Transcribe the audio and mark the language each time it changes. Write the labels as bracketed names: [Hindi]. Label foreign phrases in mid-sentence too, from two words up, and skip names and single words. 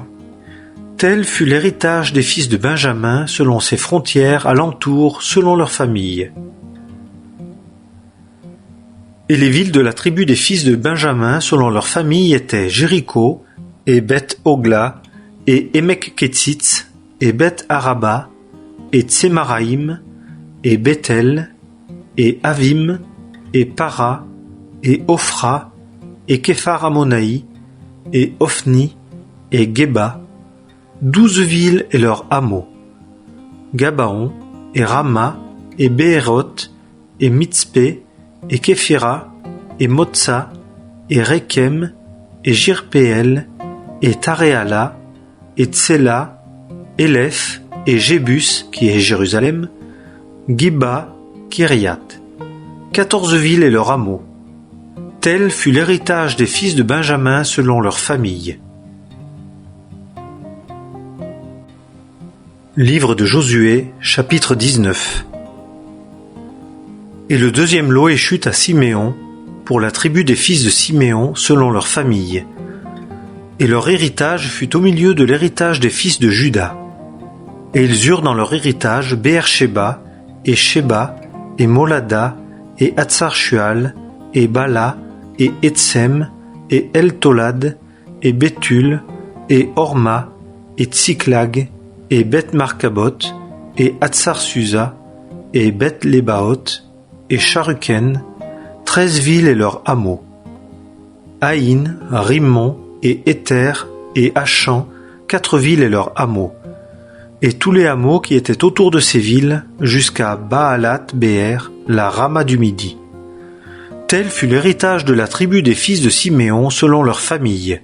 [French] Tel fut l'héritage des fils de Benjamin selon ses frontières alentour selon leurs familles. Et les villes de la tribu des fils de Benjamin selon leurs familles étaient Jéricho et Beth-Hogla et Émek-Kétzitz et Beth Araba, et Tsémaraïm, et Bethel, et Avim, et Para, et Ophra, et Képhar Ammonaï, et Ophni, et Geba, 12 villes et leurs hameaux, Gabaon, et Rama, et Béhéroth, et Mitzpé, et Képhira, et Motsa, et Rekem, et Jirpéel, et Taréala, et Tsela, Élef, et Jébus, qui est Jérusalem, Giba, Kyriat, 14 villes et leurs hameaux. Tel fut l'héritage des fils de Benjamin selon leurs familles. Livre de Josué, chapitre 19. Et le deuxième lot échut à Siméon, pour la tribu des fils de Siméon selon leurs familles. Et leur héritage fut au milieu de l'héritage des fils de Juda. Et ils eurent dans leur héritage Béer-Shéba, et Sheba, et Molada, et Hatsar-Shual, et Bala, et Etsem, et El-Tolad, et Béthul, et Horma, et Tsiklag, et Beth-Markabot, et Hatsar-Susa, et Beth-Lébaoth, et Charuken, 13 villes et leurs hameaux. Aïn, Rimmon, et Éther, et Achan, 4 villes et leurs hameaux. Et tous les hameaux qui étaient autour de ces villes, jusqu'à Baalat-Béer, la Rama du Midi. Tel fut l'héritage de la tribu des fils de Siméon selon leurs familles.